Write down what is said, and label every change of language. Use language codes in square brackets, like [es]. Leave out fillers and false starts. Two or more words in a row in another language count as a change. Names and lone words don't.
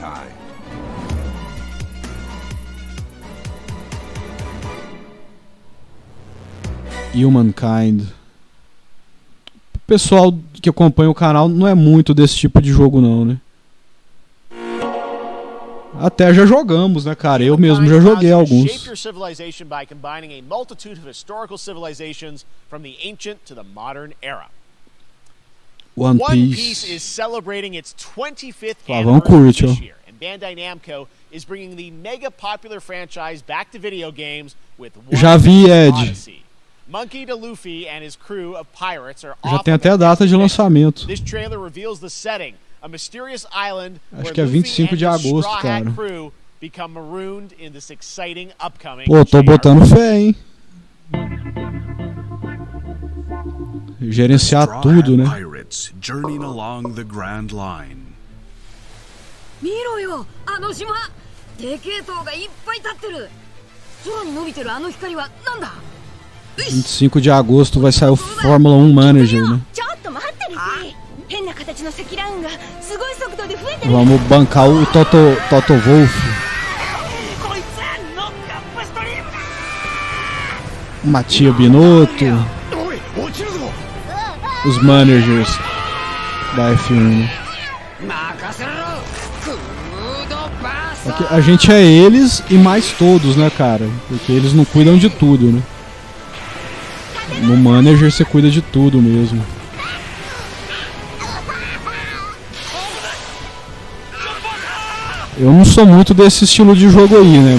[pt] Humankind. O pessoal que acompanha o canal não é muito desse tipo de jogo não, né? Até já jogamos, né, cara? Eu mesmo já joguei alguns. [en] Shape your civilization by combining a multitude of historical civilizations from the ancient to the modern era. One Piece Piece is celebrating its 25th [pt] Vamos [en] anniversary [pt] curtir, [en] this [pt] ó. [en] year, and Bandai Namco is bringing the mega popular franchise back to video games with One [pt] Já vi, [en] Piece Ed. Odyssey. Monkey D. Luffy and his crew of pirates are [pt] Já [en] off [pt] tem [en] on [pt] até a [en] their [pt] data de [en] next [pt] lançamento. [en] This trailer reveals the setting, a mysterious island [pt] Acho [en] where [pt] que é [en] Luffy [pt] 25 [en] and [pt] de [en] his [pt] agosto, [en] Straw Hat [pt] cara. [en] crew become marooned in this exciting upcoming [pt] Pô, tô [en] JRPG. [pt] botando fé, hein? Gerenciar tudo, né? [en] Pirates journeying along the Grand Line. [ja] 見ろよ、あの島。でけえ塔がいっぱい立ってる。空に伸びてるあの光はなんだ。 [pt] 25 de agosto vai sair o Fórmula 1 Manager, né? [ja] ちょっと待ってるし。変な形の積乱雲がすごい速度で増えてる。 [pt] Vamos bancar o Toto Wolff. [ja] こいつノックアップストリームだ。 [pt] Matia Binotto. [ja] おい、落ちるぞ。 [pt] Os managers da F1. [ja] 任せろ。フードバス。 [pt] Aqui, a gente é eles e mais todos, né, cara? Porque eles não cuidam de tudo, né? No manager você cuida de tudo mesmo. Eu não sou muito desse estilo de jogo aí, né?